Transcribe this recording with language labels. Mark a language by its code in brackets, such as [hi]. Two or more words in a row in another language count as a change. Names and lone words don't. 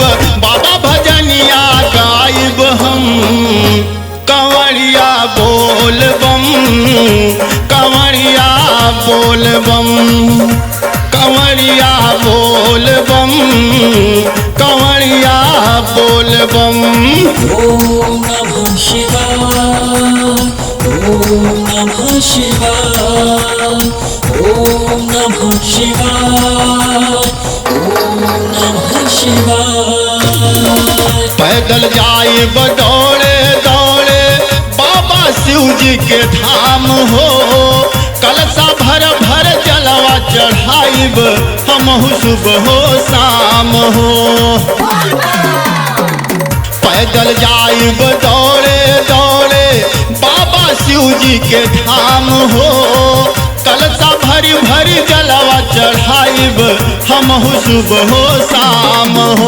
[bho] बाबा भजनिया गाइब हम, कंवरिया बोल बम, कंवरिया बोल बम, कंवरिया बोल बम, कंवरिया बोल बम। [sa] ओम नमः शिवाय, ओम नमः शिवाय, ओम नमः शिवाय, ओम नमः शिवाय। [bho] पैदल जाइब दौड़े दौड़े बाबा शिव जी के धाम हो, कलशा भर भर जलवा चढ़ाइब हमहु सुबह हो शाम हो। पैदल जाइब दौड़े दौड़े बाबा शिव जी के धाम हो, कलशा भरी भरी जलवा चढ़ाइब हमहु सुबह हो शाम हो।